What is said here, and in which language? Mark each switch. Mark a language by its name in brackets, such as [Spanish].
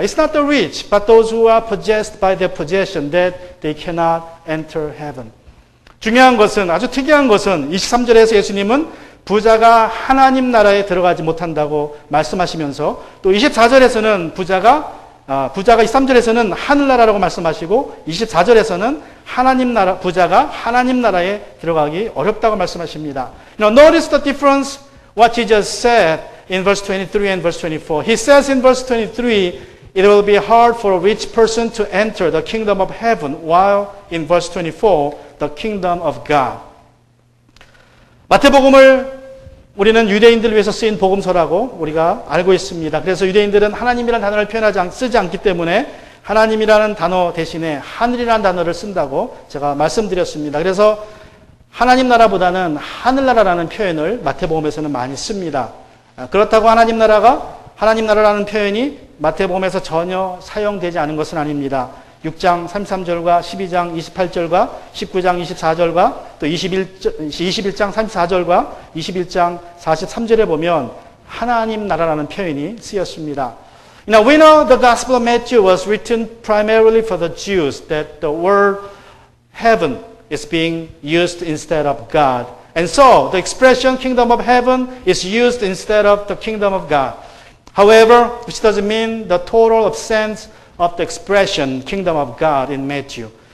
[English] It's not the rich, but those who are possessed by their possession that they cannot enter heaven. [Korean] 중요한 것은, 아주 특이한 것은 23절에서 예수님은 부자가 하나님 나라에 들어가지 못한다고 말씀하시면서 또 24절에서는 부자가 23절에서는 하늘나라라고 말씀하시고 24절에서는 부자가 하나님 나라에 들어가기 어렵다고 말씀하십니다. [English] Notice the difference what Jesus said in verse 23 and verse 24. He says in verse 23, it will be hard for a rich person to enter the kingdom of heaven, while in verse 24, the kingdom of God. [Korean] 마태복음을 우리는 유대인들을 위해서 쓰인 복음서라고 우리가 알고 있습니다. 그래서 유대인들은 하나님이라는 단어를 쓰지 않기 때문에 하나님이라는 단어 대신에 하늘이라는 단어를 쓴다고 제가 말씀드렸습니다. 그래서 하나님 나라보다는 하늘나라라는 표현을 마태복음에서는 많이 씁니다. 그렇다고 하나님 나라라는 표현이 마태복음에서 전혀 사용되지 않은 것은 아닙니다. 6장 33절과 12장 28절과 19장 24절과 또 21장 34절과 21장 43절에 보면 하나님 나라라는 표현이 쓰였습니다. [English] Now we know the Gospel of Matthew was written primarily for the Jews, that the word heaven is being used instead of God. And so the expression kingdom of heaven is used instead of the kingdom of God. However, which doesn't mean the total absence of the expression kingdom of God in Matthew.